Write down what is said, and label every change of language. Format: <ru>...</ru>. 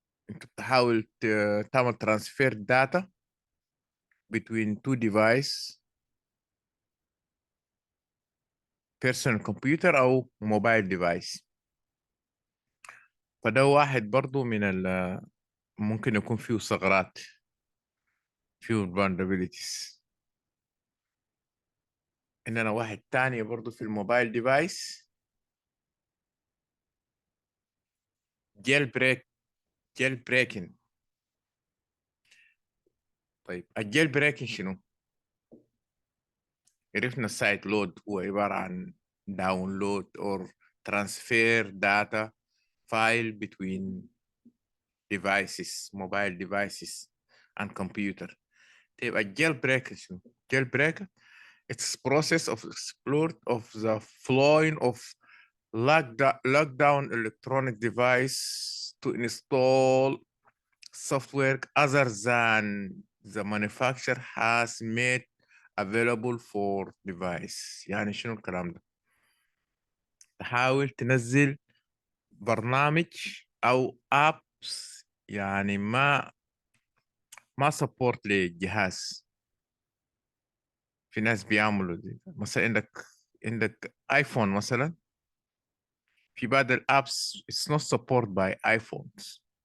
<ar>انت بتحاول تعمل</ar> <en>transfer data between two device، personal computer أو mobile device.</en> <ar>فده واحد برضو من ممكن يكون فيه ثغرات، فيه vulnerabilities. إننا واحد تاني برضو في الموبايل ديفايس جيل بريكنج. طيب الجيل بريكنج شنو؟ عرفنا السايت لود هو عبارة عن داونلود</ar> <en>or transfer data file between devices mobile devices and computer.</en> <ar>طيب الجيل بريك شنو؟ الجيل بريك</ar> <en>it's process of exploit of the flowing of lockdown electronic device to install software other than the manufacturer has made available for device.</en> <ar>يعني شنو الكلام ده؟ تحاول تنزل برنامج أو apps يعني ما سبورت للجهاز. في ناس بيعملوا دي. مثلا عندك ايفون مثلا، في بعض الابس</ar> <en>it's not support by iPhones.</en>